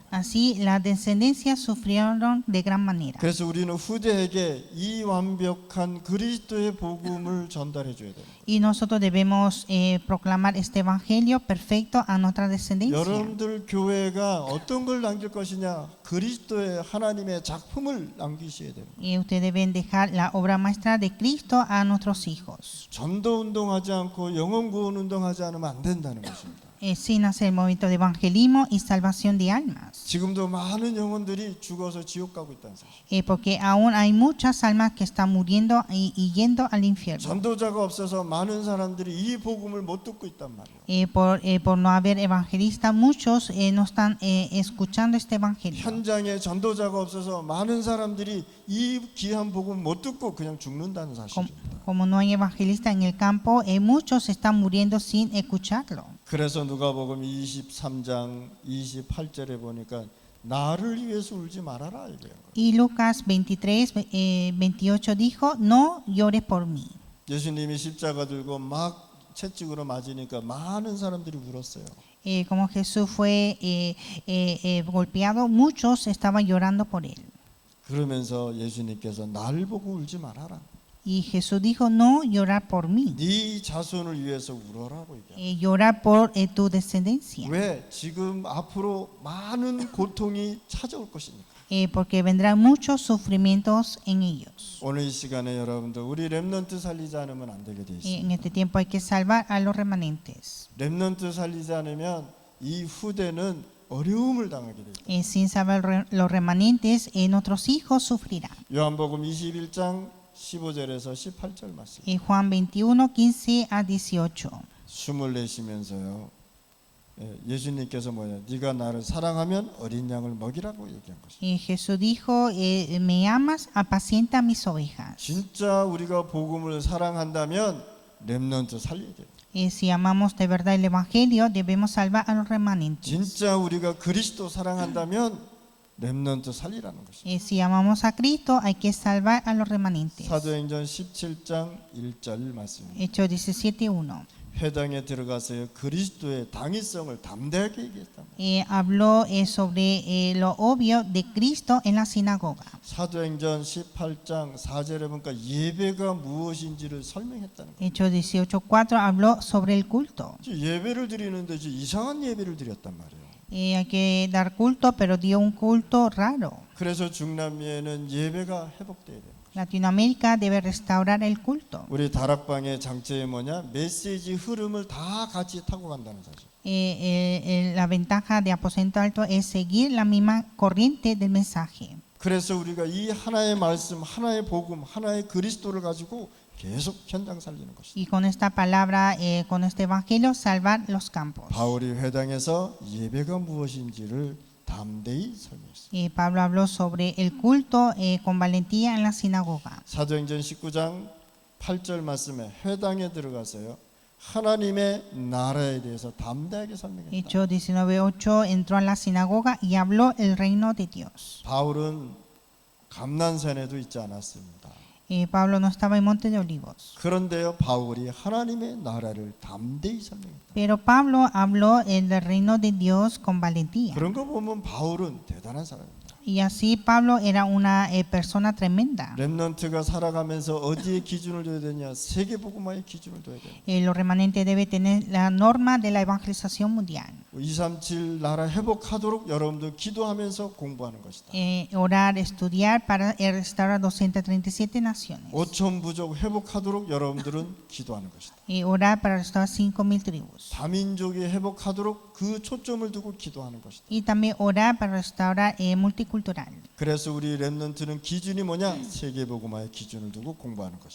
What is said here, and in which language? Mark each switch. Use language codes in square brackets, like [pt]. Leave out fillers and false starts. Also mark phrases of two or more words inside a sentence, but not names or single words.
[es] Así las descendencias sufrieron de gran manera. [ko] 그래서 우리는 후대에게 이 완벽한 그리스도의 복음을 전달해 줘야 됩니다. [es] Y nosotros debemos proclamar este evangelio perfecto a nuestra descendencia. [ko] 여러분들 교회가 어떤 걸 남길 것이냐? 그리스도의 하나님의 작품을 남기셔야 됩니다. [es] Y ustedes deben dejar la obra maestra de Cristo a nuestros hijos. [ko] 전도 운동하지 않고 영혼 구원 운동하지 않으면 안 된다는 것입니다. [es] Sin hacer movimiento de evangelismo y salvación de almas. [ko] 지금도 많은 영혼들이 죽어서 지옥 가고 있다는 사실. [es] Porque aún hay muchas almas que están muriendo y yendo al infierno. [ko] 전도자가 없어서 많은 사람들이 이 복음을 못 듣고 있단 말이에요. [es] Por no haber evangelistas, muchos no están escuchando este evangelio. [ko] 현장에 전도자가 없어서 많은 사람들이 이 귀한 복음 못 듣고 그냥 죽는다는 사실입니다. [es] Como no hay evangelistas en el campo, muchos están muriendo sin escucharlo. [ko] 그래서 누가복음 23장 28절에 보니까 나를 위해서 울지 말아라 이거예요. [es] Y Lucas 23, 28 dijo, no llores por mí. [ko] 예수님이 십자가 들고 막 채찍으로 맞으니까 많은 사람들이 울었어요. [es] Como Jesús fue golpeado, muchos estaban llorando por él. [ko] 그러면서 예수님께서 날 보고 울지 말아라. [es] Y Jesús dijo, no llorar por mí, [ko] 네 자손을 위해서 울어라고 얘기해요. [es] llorar por tu descendencia. [ko] 왜? 지금 앞으로 많은 고통이 찾아올 것이니까. [es] Porque vendrán muchos sufrimientos en ellos. [ko] 오늘 이 시간에 여러분들 우리 렘넌트 살리지 않으면 안 되게 돼 [es] En [ko] 있습니다. [es] este tiempo hay que salvar a los remanentes. [ko] 렘넌트 살리지 않으면 이 후대는 어려움을 당하게 돼 있다. [es] Sin salvar los remanentes, nuestros hijos sufrirán. [ko] 요한복음 21장 15절에서 18절 말씀. [es] Juan 21, 15 a 18. [ko] 숨을 내쉬면서요. 예수님께서 뭐냐? 네가 나를 사랑하면 어린 양을 먹이라고 얘기한 것입니다. [es] Jesús dijo, me amas, apacienta mis ovejas. [ko] 진짜 우리가 복음을 사랑한다면 렘넌트 살려야 돼요. [es] Si amamos de verdad el evangelio, debemos salvar a los remanentes. [ko] 진짜 우리가 그리스도 사랑한다면 렘넌트 살리라는 것입니다. [es] Si amamos a Cristo, hay que salvar a los remanentes. [ko] 사도행전 17장 1절 말씀입니다. [es] Hechos 17:1. [ko] 회당에 들어가서 그리스도의 당위성을 담대하게 얘기했다. [es] Habló sobre lo obvio de Cristo en la sinagoga. [ko] 사도행전 18장 4절에 보니까 예배가 무엇인지를 설명했다는 거예요. [es] Hechos 18:4 habló sobre el culto. [ko] 예배를 드리는데 이상한 예배를 드렸단 말이에요. [es] Hay que dar culto, pero dio un culto raro. [ko] 그래서 중남미에는 예배가 회복돼야 돼요. [es] Latinoamérica debe restaurar el culto. [ko] 우리 다락방의 장점이 뭐냐? 메시지 흐름을 다 같이 타고 간다는 사실. [es] La ventaja de Aposento Alto es seguir la misma corriente del mensaje. [ko] 그래서 우리가 이 하나의 말씀, 하나의 복음, 하나의 그리스도를 가지고 계속 현장 살리는 것이다. [es] Y con esta palabra, con este evangelio, salvar los campos. [ko] 바울이 회당에서 예배가 무엇인지를 담대히 설명했습니다. [es] Pablo habló sobre el culto con valentía en la sinagoga. [ko] 사도행전 19장 8절 말씀에 회당에 들어가서요. 하나님의 나라에 대해서 담대하게 설명했다. [es] Hechos 19:8 entró a la sinagoga y habló el reino de Dios. [ko] 바울은 감난산에도 있지 않았습니다. [es] Pablo no estaba en Monte de Olivos. [ko] 그런데요, 바울이 하나님의 나라를 담대히 설명했다. [es] Pero Pablo habló del reino de Dios con valentía. [ko] 그런 거 보면 바울은 대단한 사람입니다. [es] Y así Pablo era una persona tremenda. [ko] 렘넌트가 살아가면서 어디에 기준을 둬야 되냐? 세계복음화의 기준을 둬야 돼요. [es] Los remanentes deben tener la norma de la evangelización mundial. [ko] 237 나라 회복하도록 여러분들 기도하면서 공부하는 것이다. [es] Orar, estudiar para restaurar 237 naciones. [ko] 5천 부족 회복하도록 여러분들은 기도하는 것이다. [es] Orar para restaurar 5,000 tribus. [ko] 다민족이 회복하도록 그 초점을 두고 기도하는 것이다. [es] Y también orar para restaurar multicultural. [ko] 그래서 우리 렘넌트는 기준이 뭐냐? 세계복음화의 기준을 두고 공부하는 것이다.